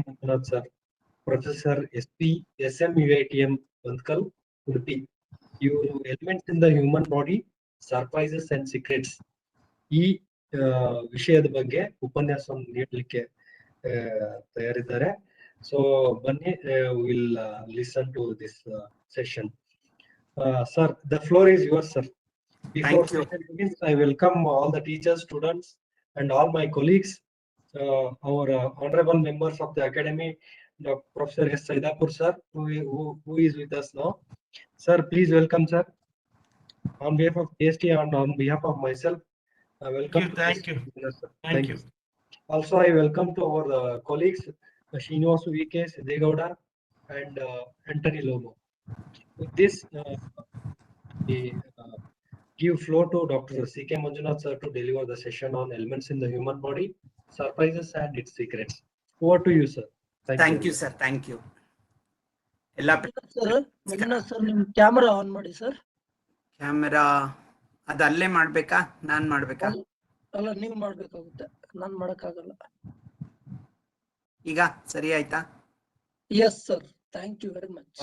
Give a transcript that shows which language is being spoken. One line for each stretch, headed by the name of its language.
Kannada: Manjunath sir, professor SMUITM ಬಂತ್ಕಲ್ Udupi, ಇವರು
English: elements in the human body, surprises and secrets
Kannada: ಈ ವಿಷಯದ ಬಗ್ಗೆ ಉಪನ್ಯಾಸವನ್ನು ನೀಡಲಿಕ್ಕೆ ತಯಾರಿದ್ದಾರೆ.
English: So Bunny will listen to this session. Sir, the floor is yours, sir. Before session begins, I welcome all the teachers, students, and all my colleagues, our honorable members of the academy, Professor S. Saidapur, sir, who is with us now. Sir, please welcome, sir. On behalf of KST and on behalf of myself, welcome. Thank you. Sir. Thank you. Also, I welcome to our colleagues, Srinivas V.K. Siddegowda and Anthony Lobo. With this, we give floor to Dr. C.K. Manjunath sir to deliver the session on elements in the human body, surprises and its secrets. Over to you, sir. Thank you, sir. Thank you.
Kannada: Manjunath sir, ನಿಮ್ಮ camera on ಮಾಡಿ sir. Camera ಅದು ಅಲ್ಲೇ ಮಾಡ್ಬೇಕಾ, ನಾನ್ ಮಾಡ್ಬೇಕಾ? ಅಲ್ಲ, ನೀವು ಮಾಡ್ಬೇಕಾಗುತ್ತೆ, ನಾನ್ ಮಾಡಕ್ಕಾಗಲ್ಲ. ಈಗ ಸರಿ ಆಯ್ತಾ?
English: Yes sir, thank you very much.